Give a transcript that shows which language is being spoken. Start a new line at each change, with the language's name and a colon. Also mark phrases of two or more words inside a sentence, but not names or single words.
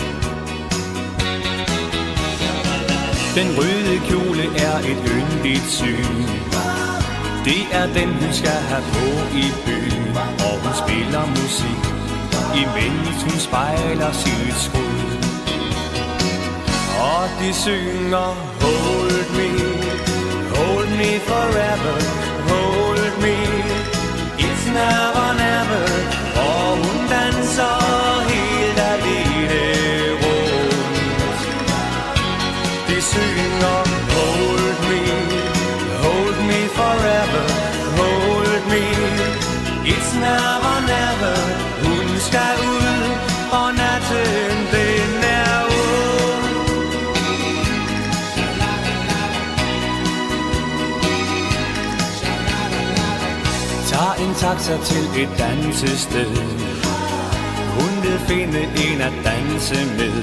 Danish: Den røde kjole er et yndigt syn. Det er den, hun skal have på i byen, og hun spiller musik, imens hun spejler sit skud. Og de synger,
English: hold me forever, hold me, it's never, never.
Danish: Og hun danser helt alene rundt. De synger,
English: hold me forever, hold me, it's never, never.
Danish: Hun skal ud, og natten den er ung. Tag en taxa til et dansested. Hun vil finde en at danse med.